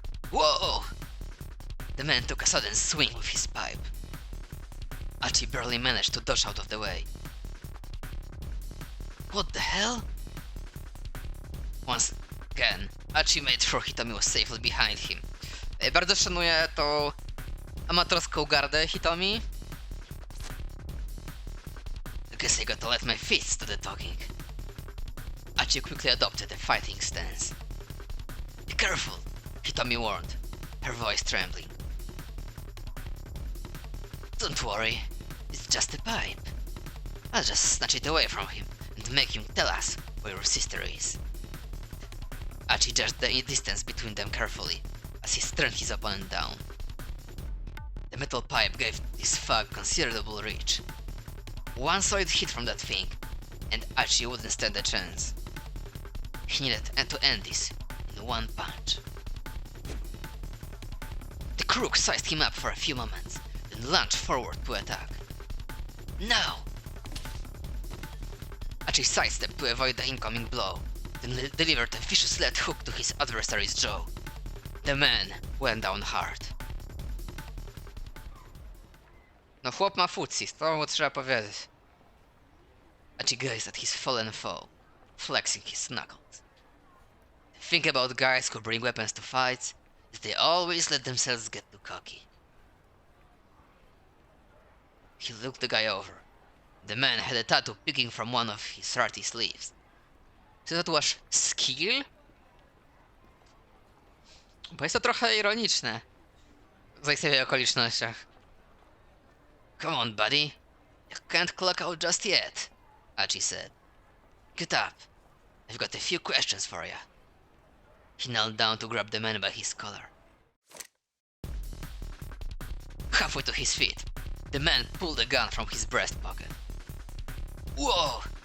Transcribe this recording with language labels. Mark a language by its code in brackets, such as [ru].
[en] Whoa! The man took a sudden swing with his pipe. Achi barely managed to dodge out of the way. What the hell? Once again, Achi made sure Hitomi was safely behind him. [pl] Bardzo szanuję tą amatorską gardę Hitomi. [en] I guess I gotta let my fists do the talking. Achi quickly adopted a fighting stance. Be careful, Hitomi warned, her voice trembling. Don't worry, it's just a pipe. I'll just snatch it away from him and make him tell us where your sister is. Achi judged the distance between them carefully as he turned his opponent down. The metal pipe gave this thug considerable reach. One solid hit from that thing, and Achi wouldn't stand a chance. He needed to end this in one punch. The crook sized him up for a few moments, then lunged forward to attack. Now! Achi sidestepped to avoid the incoming blow, then delivered a vicious left hook to his adversary's jaw. The man went down hard. [pl] No chłop ma futsis, to mu trzeba powiedzieć. [en] Achi gazed at his fallen foe, flexing his knuckles. The thing about guys who bring weapons to fights is they always let themselves get too cocky. He looked the guy over. The man had a tattoo peeking from one of his ratty sleeves. [pl] Czy tatuaż skill? Bo jest to trochę ironiczne w zaistniałych okolicznościach. [en] Come on, buddy. You can't clock out just yet, Achi said. Get up. I've got a few questions for you. He knelt down to grab the man by his collar. Halfway to his feet, the man pulled a gun from his breast pocket. Whoa!